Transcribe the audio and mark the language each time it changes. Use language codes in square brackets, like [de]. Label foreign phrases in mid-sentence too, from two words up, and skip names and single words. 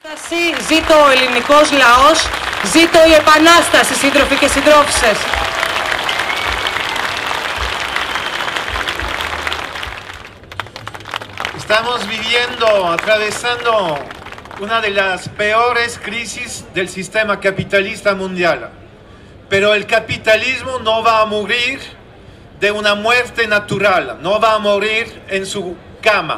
[el] Ζήτω ο ελληνικός λαός, ζήτω η επανάσταση, σύντροφοι και συντρόφισσες. [es] Estamos atravesando una de las peores crisis del sistema capitalista mundial. Pero el capitalismo no va a morir de una muerte natural, no va a morir en su cama.